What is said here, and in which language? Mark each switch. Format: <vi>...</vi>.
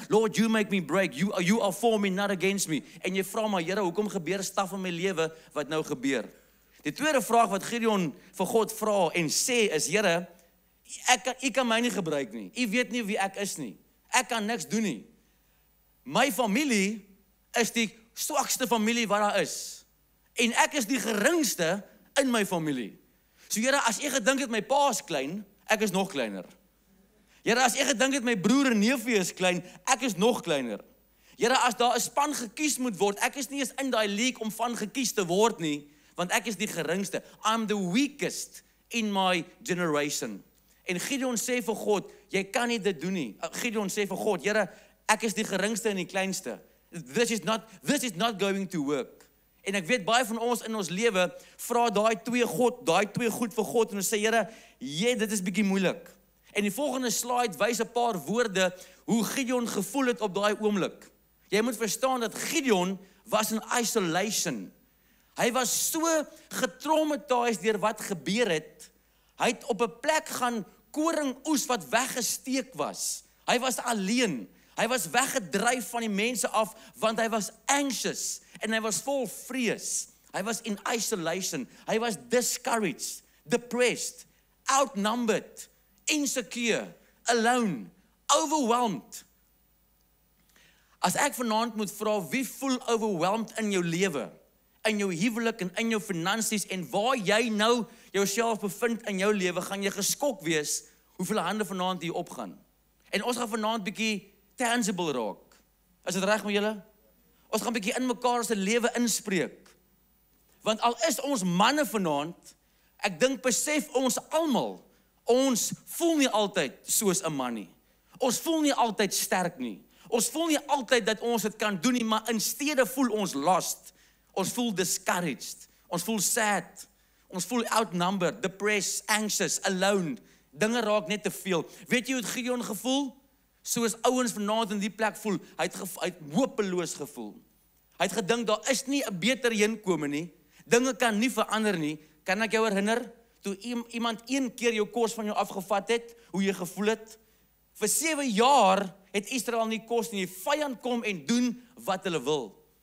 <en>Lord, you make me break, you are for me, not against me.</en> <af>En jy vra maar, Here, hoekom gebeur staf in my lewe wat nou gebeur? Die tweede vraag wat Gideon vir God vra en sê is, Here, U kan my nie gebruik nie. U weet nie wie ek is nie. Ek kan niks doen nie. My familie is die swakste familie wat daar is. En ek is die geringste in my familie. So Here, as jy gedink het my pa is klein, ek is nog kleiner. Here, as jy gedink het my broer en neefie is klein, ek is nog kleiner. Here, as daar 'n span gekies moet word, ek is nie eens in daai league om van gekies te word nie, want ek is die geringste.</af> <en>I'm the weakest in my generation.</en> <af>En Gideon sê vir God, jy kan nie dit doen nie. Gideon sê vir God, Here, ek is die geringste en die kleinste.</af> <en>This is not going to work.</en> <af>En ek weet baie van ons in ons lewe vra daai 2 goed vir God en ons sê, Here, dit is bietjie moeilik. En die volgende slide wys 'n paar woorde hoe Gideon gevoel het op daai oomblik. Jy moet verstaan dat Gideon was</af> <en>in isolation.</en> <af>Hy was so getraumatiseerd deur wat gebeur het. Hy het op 'n plek gaan koring oes wat weggesteek was. Hy was alleen. Hy was weggedryf van die mense af, want hy was anxious en hy was vol vrees. Hy was</af> <en>in isolation.</en> <af>Hy was</af> <en>discouraged, depressed, outnumbered, insecure, alone, overwhelmed.</en> <af>As ek vanaand moet vra, wie voel overwhelmed in jou lewe, in jou huwelik en in jou finansies en waar jy nou jouself bevind in jou lewe, gaan jy geskok wees hoeveel hande vanaand hier opgaan. En ons gaan vanaand bietjie tangible raak. Is dit reg met julle? Ons gaan bietjie in mekaar se lewe inspreek. Want al is ons manne vanaand, ek dink besef ons almal, ons voel nie altyd soos 'n man nie. Ons voel nie altyd sterk nie. Ons voel nie altyd dat ons dit kan doen nie, maar insteede voel ons lost. Ons voel discouraged. Ons voel sad. Ons voel</af> <en>outnumbered, depressed, anxious, alone.</en> <af>Dinge raak net te veel. Weet jy hoe het Gideon gevoel? Soos ouens vanaand in die plek voel. Hy het hopeloos gevoel. Hy het gedink, daar is nie 'n beter heenkome nie. Dinge kan nie verander nie. Kan ek jou herinner? toe iemand een keer jou kos van jou afgevat het, hoe jy gevoel het? Vir 7 jaar het Israel nie kos nie. Die vyand kom en doen wat hulle wil.</af>